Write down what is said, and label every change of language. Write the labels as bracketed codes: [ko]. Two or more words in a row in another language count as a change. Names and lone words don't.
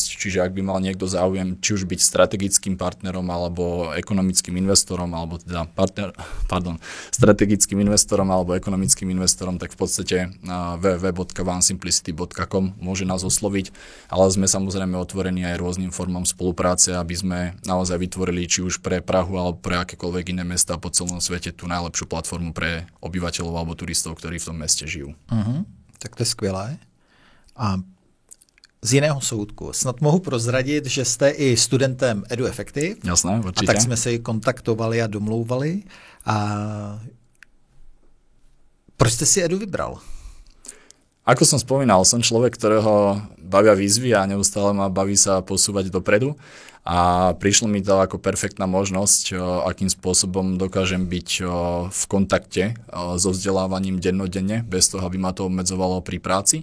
[sk] Čiže ak by mal niekto záujem, či už byť strategickým partnerom alebo ekonomickým investorom, alebo teda strategickým investorom alebo ekonomickým investorom, tak v podstate www.vansimplicity.com môže nás osloviť, ale sme samozrejme otvorení aj rôznym formám spolupráce, aby sme naozaj vytvorili či už pre Prahu alebo pre akékoľvek iné mestá po celom svete tú najlepšiu platformu pre obyvateľov alebo turistov, ktorí v tom meste žijú. [cs] Tak to je skvělé. A z jiného soudku. Snad mohu prozradit, že jste i studentem EduEffective. Jasné, určitě. A tak jsme se kontaktovali a domlouvali. A proč jste si Edu vybral? [sk] Ako som spomínal, som človek, ktorého bavia výzvy a neustále ma baví sa posúvať dopredu. A prišlo mi to ako perfektná možnosť, akým spôsobom dokážem byť v kontakte so vzdelávaním dennodenne, bez toho, aby ma to obmedzovalo pri práci.